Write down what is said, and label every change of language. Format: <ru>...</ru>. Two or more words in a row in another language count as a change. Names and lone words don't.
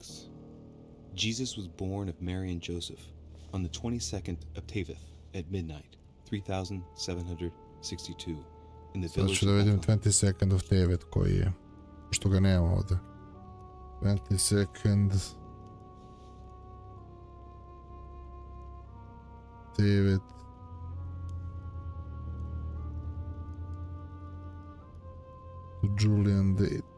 <en>Jesus was born of Mary and Joseph on the 22nd of Teveth at midnight, 3762, in the village of Bethlehem.</en> <bs>Sad ću da vidim</bs> <en>22nd of Teveth</en> <bs>koji je, što ga nema ovdje.</bs> <en>22nd Teveth. Julian date.</en>